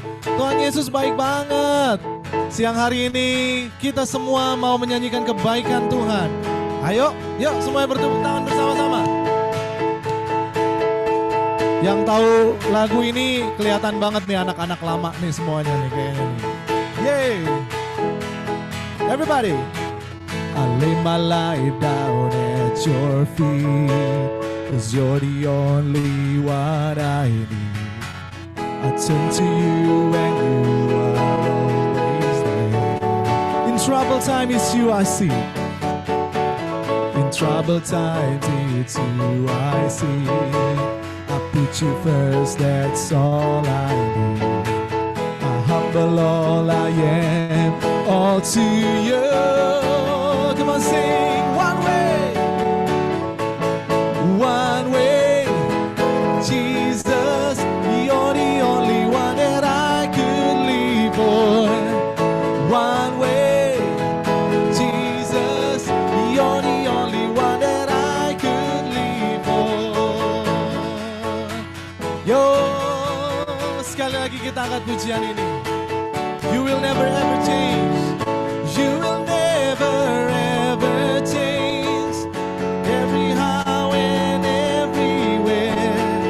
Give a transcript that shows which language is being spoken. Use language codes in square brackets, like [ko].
[id] Tuhan Yesus baik banget. Siang hari ini kita semua mau menyanyikan kebaikan Tuhan. Ayo, yuk semuanya bertepuk tangan bersama-sama. Yang tahu lagu ini kelihatan banget nih anak-anak lama nih semuanya nih kayaknya nih. [en] Yay! Everybody! I lay my life down at your feet, 'cause you're the only one I need. I turn to you and you are always there. In trouble time it's you I see. In trouble times it's you I see. I put you first, that's all I need. I humble all I am, all to you. Come on, sing one way. One way, Jesus, you're the only one that I could live for. One way, Jesus, you're the only one that I could live for. [id] Yo, sekali lagi kita angkat pujian ini. [en] You will never ever change. You will never ever change. Every how and everywhere.